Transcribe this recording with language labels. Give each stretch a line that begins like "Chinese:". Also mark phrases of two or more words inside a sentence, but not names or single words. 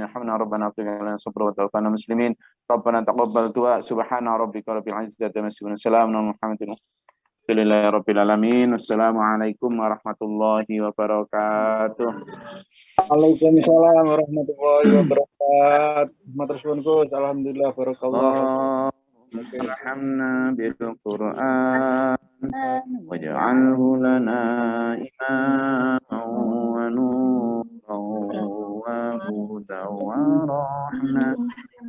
Arabic: ارحمنا ربنا افرغ لنا صبرا وتوفنا مسلمين. ربنا تقبل دعاء. سبحان ربك رب العزه عما يصفون. سلام على المرسلين. الحمد لله رب العالمين. والسلام عليكم ورحمة الله وبركاته. وعليكم السلام ورحمة الله وبركاته.
Javanese: Matur suwun Gus.
Arabic: الحمد لله بارك الله. ألهمنا بالقرآن واجعله لنا إماما ونورا وهدى ورحمة.